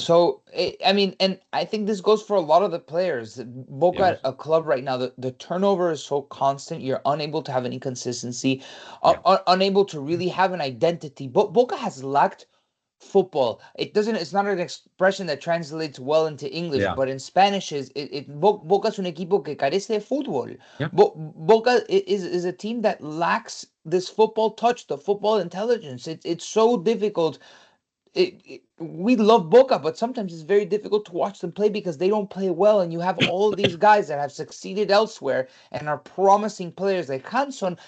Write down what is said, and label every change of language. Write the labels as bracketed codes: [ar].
[en] So I mean, and I think this goes for a lot of the players. Yeah, Boca, a club right now, the turnover is so constant. You're unable to have any consistency, yeah. unable to really have an identity. But Boca has lacked football. It's not an expression that translates well into English, Yeah. but in Spanish [es] Boca es un equipo que carece de fútbol. [en] Yeah. Boca is a team that lacks this football touch, the football intelligence. It's so difficult. We love Boca, but sometimes it's very difficult to watch them play because they don't play well, and you have all of these guys that have succeeded elsewhere and are promising players like Hanson.